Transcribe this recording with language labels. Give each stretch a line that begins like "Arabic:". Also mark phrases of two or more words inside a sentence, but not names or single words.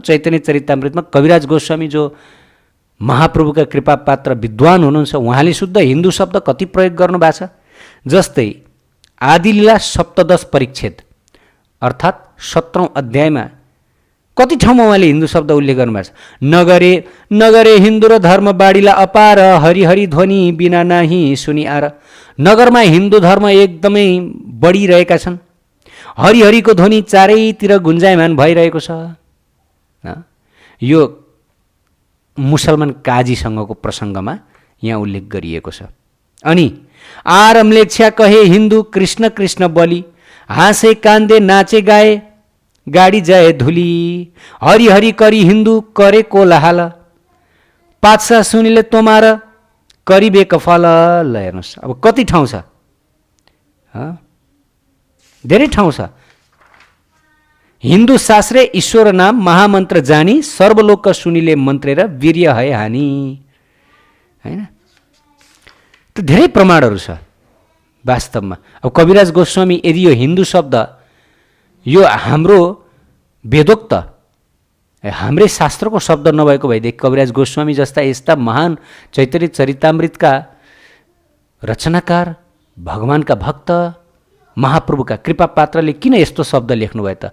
Nepali: चैतन्य चरितामृतमा कविराज गोस्वामी जो महाप्रभुका कृपापात्र विद्वान हुनुहुन्छ, उहाँले शुद्ध हिन्दू शब्द कति प्रयोग गर्नुभएको छ। जस्तै आदिलीला सप्तदश परिच्छेद अर्थात् 17औं अध्यायमा कति ठाउँमा उहाँले हिन्दू शब्द उल्लेख गर्नुभएको छ।
Bangla: নগরে নগরে হিন্দু র ধর্ম বাঢ়িলা অপার, হরিহরি ধ্বনি বিনা নাহি শুনি আর।
Nepali: नगरमा हिन्दू धर्म एकदमै बढिरहेका छन्, हरिहरिको ध्वनि चारैतिर गुन्जायमान भइरहेको छ। यो मुसलमान काजीसँगको प्रसङ्गमा यहाँ उल्लेख गरिएको छ।
Bangla: অনি আরম্লেচ্ছা কহে হিন্দু কৃষ্ণ কৃষ্ণ বলি, হাসে কান্দে নাচে গায় গড়ি যায় ধূলি। হরি হরি করি হিন্দু করে কোলাহল, পাতশাহ শুনিলে তোমার করিবে কফল।
Nepali: ल हेर्नुहोस्, अब कति ठाउँ छ, धेरै ठाउँ छ।
Bangla: হিন্দু শাস্ত্রে ঈশ্বর নাম মহামন্ত্র জানি, সর্বলোক শুনিলে মন্ত্রের বীর্য হয় হানি।
Nepali: हैन, त धेरै प्रमाणहरू छ वास्तवमा। अब कविराज गोस्वामी यदि यो हिन्दू शब्द यो हाम्रो वेदोक्त हाम्रै शास्त्रको शब्द नभएको भएदेखि कविराज गोस्वामी जस्ता यस्ता महान चैतन्य चरितामृतका रचनाकार, भगवानका भक्त, महाप्रभुका कृपापात्रले किन यस्तो शब्द लेख्नुभयो त?